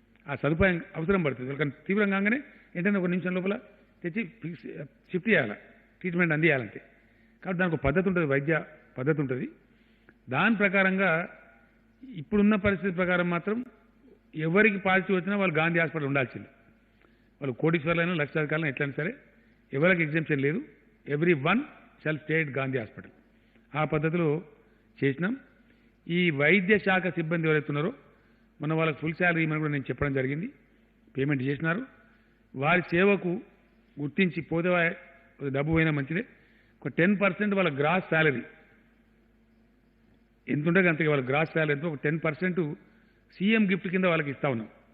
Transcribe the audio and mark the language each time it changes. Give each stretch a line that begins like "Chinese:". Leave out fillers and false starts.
Telugu: ఆ సదుపాయం అవసరం పడుతుంది. వాళ్ళకన్నా తీవ్రంగా కాగానే ఏంటంటే 1 నిమిషం లోపల తెచ్చి షిఫ్ట్ చేయాలి, ట్రీట్మెంట్ అందియాలంటే. కాబట్టి దానికి ఒక పద్ధతి ఉంటుంది, వైద్య పద్ధతి ఉంటుంది. దాని ప్రకారంగా ఇప్పుడున్న పరిస్థితి ప్రకారం మాత్రం ఎవరికి పాజిటివ్ వచ్చినా వాళ్ళు గాంధీ హాస్పిటల్ ఉండాల్సింది. వాళ్ళు కోటీశ్వర్లైనా, లక్షాధికారులైనా ఎట్లయినా సరే ఎవరికి ఎగ్జామ్షన్ లేదు.
English: everyone shall stay at Gandhi hospital.
Telugu: ఆ పద్ధతిలో చేసినాం. ఈ వైద్య శాఖ సిబ్బంది ఎవరైతే ఉన్నారో మన వాళ్ళకి ఫుల్ శాలరీ ఇవ్వమని కూడా నేను చెప్పడం జరిగింది. పేమెంట్ చేసినారు. వారి సేవకు గుర్తించి పోతే డబ్బు పోయినా మంచిదే. ఒక 10% వాళ్ళ గ్రాస్ శాలరీ ఎంత ఉంటుంది అంతగా, వాళ్ళ గ్రాస్ శాలరీ ఎంతో ఒక 10% సీఎం గిఫ్ట్ కింద వాళ్ళకి ఇస్తా ఉన్నాం.